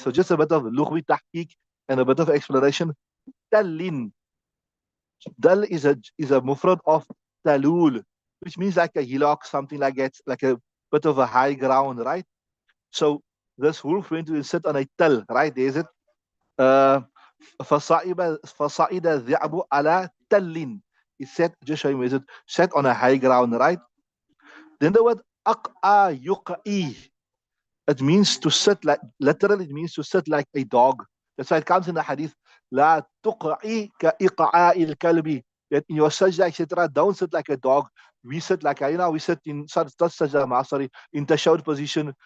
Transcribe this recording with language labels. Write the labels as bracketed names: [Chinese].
[English] So just a bit of lughwi tahqiq and a bit of explanation. Telling. Dal is a mufrad of talul, which means like a hillock, something like that, like a bit of a high ground, right? So this wolf went to sit on a tell, right? There's it. [Arabic] Uh, فصعد الذئب على تل. [English] He sat, just show him, is it sat on a high ground, right? Then the word [Arabic] أقأ يقئي, [English] it means to sit like, literally, it means to sit like a dog. That's why it comes in the hadith, [Arabic] لا تقعي كإقعاء الكلب. [English] That in your sajda, etc., don't sit like a dog. We sit like, we sit in, sorry, in tashahud position.